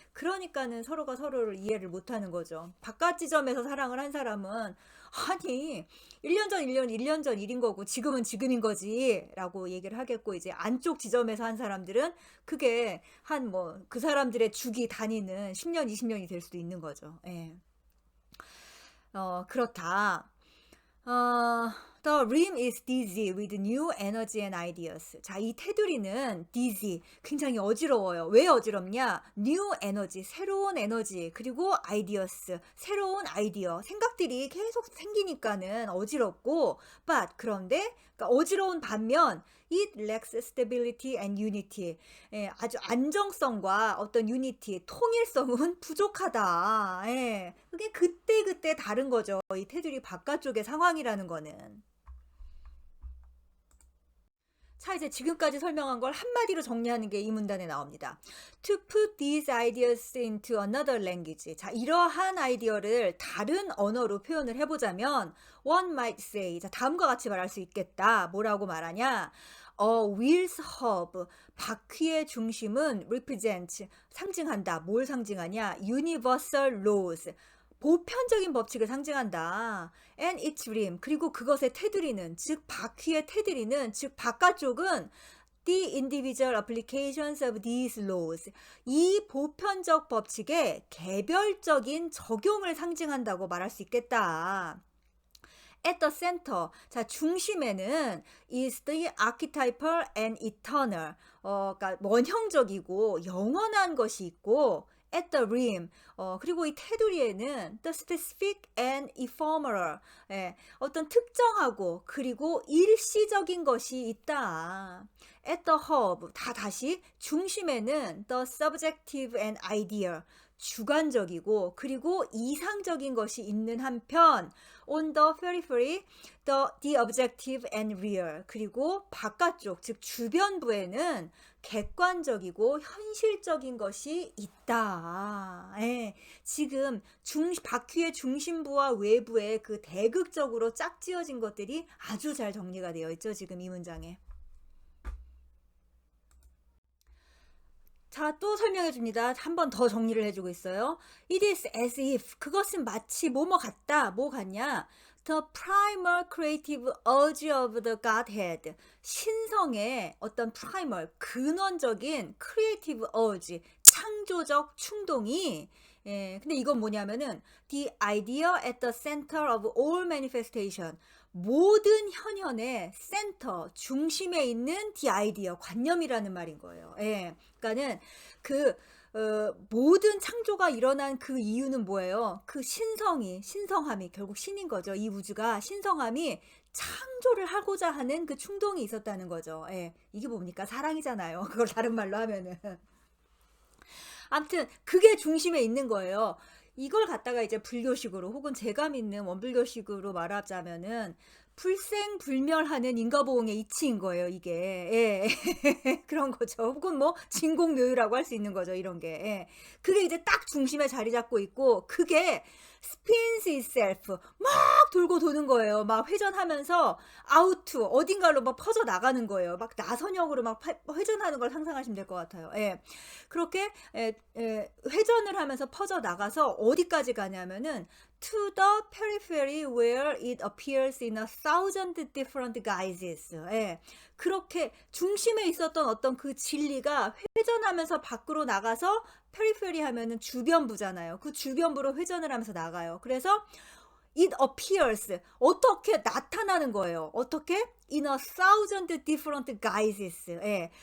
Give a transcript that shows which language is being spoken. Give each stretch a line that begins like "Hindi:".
Korean: 그러니까는 서로가 서로를 이해를 못하는 거죠. 바깥 지점에서 사랑을 한 사람은 아니 1년 전 1년 전 일인 거고 지금은 지금인 거지라고 얘기를 하겠고 이제 안쪽 지점에서 한 사람들은 그게 한 뭐 그 사람들의 죽이 다니는 10년 20년이 될 수도 있는 거죠. 예. 그렇다.
English: 어, The rim is dizzy with new energy and ideas.
Korean: 자, 이 테두리는 dizzy, 굉장히 어지러워요. 왜 어지럽냐? New energy, 새로운 에너지, 그리고 ideas, 새로운 아이디어, 생각들이 계속 생기니까는 어지럽고, but 그런데 그러니까 어지러운 반면
English: it lacks stability and unity.
Korean: 예, 아주 안정성과 어떤 unity, 통일성은 부족하다. 예, 그게 그때그때 다른 거죠. 이 테두리 바깥쪽의 상황이라는 거는. 자, 이제 지금까지 설명한 걸 한마디로 정리하는 게 이 문단에 나옵니다.
English: To put these ideas into another language.
Korean: 자, 이러한 아이디어를 다른 언어로 표현을 해보자면
English: one might say.
Korean: 자, 다음과 같이 말할 수 있겠다. 뭐라고 말하냐? wheel's hub. 바퀴의 중심은 represent. 상징한다. 뭘 상징하냐?
English: universal laws.
Korean: 보편적인 법칙을 상징한다.
English: And its rim.
Korean: 그리고 그것의 테두리는, 즉 바퀴의 테두리는, 즉 바깥쪽은
English: the individual applications of these laws.
Korean: 이 보편적 법칙의 개별적인 적용을 상징한다고 말할 수 있겠다.
English: At the center.
Korean: 자, 중심에는
English: is the archetypal and eternal.
Korean: 그러니까 원형적이고 영원한 것이 있고
English: at the rim.
Korean: 그리고 이 테두리에는
English: the specific and ephemeral.
Korean: 예, 어떤 특정하고 그리고 일시적인 것이 있다.
English: At the hub.
Korean: 다시 중심에는
English: the subjective and ideal.
Korean: 주관적이고 그리고 이상적인 것이 있는 한편
English: on the periphery the objective and real.
Korean: 그리고 바깥쪽 즉 주변부에는 객관적이고 현실적인 것이 있다. 예, 지금 바퀴의 중심부와 외부에 그 대극적으로 짝지어진 것들이 아주 잘 정리가 되어 있죠. 지금 이 문장에. 자, 또 설명해 줍니다. 한 번 더 정리를 해주고 있어요.
English: It is as if.
Korean: 그것은 마치 뭐뭐 같다. 뭐 같냐?
English: The primal creative urge of the Godhead.
Korean: 신성의 어떤 primal, 근원적인 creative urge, 창조적 충동이 근데 이건 뭐냐면은
English: the idea at the center of all manifestation.
Korean: 모든 현현의 센터, 중심에 있는 the idea, 관념이라는 말인 거예요. 예. 그러니까는 그 모든 창조가 일어난 그 이유는 뭐예요? 그 신성함이 결국 신인 거죠. 이 우주가 신성함이 창조를 하고자 하는 그 충동이 있었다는 거죠. 예. 이게 뭡니까? 사랑이잖아요. 그걸 다른 말로 하면은. 아무튼 그게 중심에 있는 거예요. 이걸 갖다가 이제 불교식으로 혹은 제가 믿는 원불교식으로 말하자면은 불생불멸하는 인과보응의 이치인 거예요, 이게. 예. 그런 거죠. 혹은 뭐 진공묘유라고 할 수 있는 거죠, 이런 게. 예. 그게 이제 딱 중심에 자리 잡고 있고 그게
English: spins itself
Korean: 막 돌고 도는 거예요. 막 회전하면서 out 어딘가로 막 퍼져 나가는 거예요. 막 나선형으로 막 회전하는 걸 상상하시면 될 것 같아요. 예.
English: 그렇게 회전을 하면서 퍼져 나가서 어디까지 가냐면은 to the periphery where it appears in 1,000 different guises.
Korean: 예. 그렇게 중심에 있었던 어떤 그 진리가 회전하면서 밖으로 나가서 페리페리 하면은 주변부잖아요. 그 주변부로 회전을 하면서 나가요. 그래서
English: it appears
Korean: 어떻게 나타나는 거예요. 어떻게?
English: in 1,000 different guises.
Korean: 예.